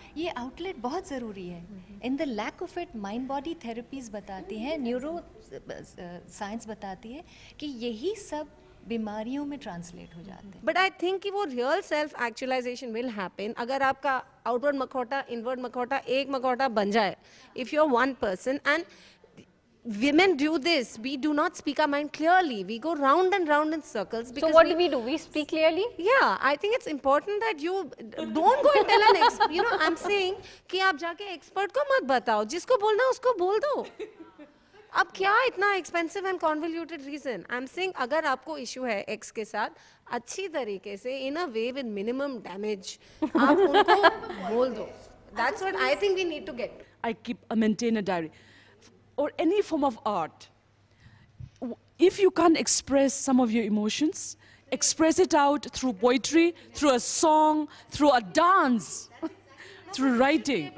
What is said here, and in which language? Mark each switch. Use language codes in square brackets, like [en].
[hi] ये आउटलेट बहुत ज़रूरी है। [en] in the lack of it, [hi] mind body therapies बताती हैं, न्यूरो साइंस बताती है कि यही सब बीमारियों में ट्रांसलेट हो जाते हैं। [en] but I think [hi] कि वो real self actualisation [en] will happen [hi] अगर आपका आउटवर्ड मखौटा, इनवर्ड मखौटा एक मखौटा बन जाए। [en] If you are one person, and women do this, we do not speak our mind clearly, we go round and round in circles. So what do? We speak clearly? Yeah, I think it's important that you don't go and tell an expert, you know, I'm saying [hi] कि आप जाके expert को मत बताओ, जिसको बोलना उसको बोल दो। अब क्या इतना expensive and convoluted reason? [en] I am saying [hi] अगर आपको इशू है एक्स के साथ, अच्छी तरीके से [en] in a way with minimum damage [hi] आप उनको बोल दो. [en] That's what I think we need to get. I maintain a diary. Or any form of art. If you can't express some of your emotions, express it out through poetry, through a song, through a dance, through writing.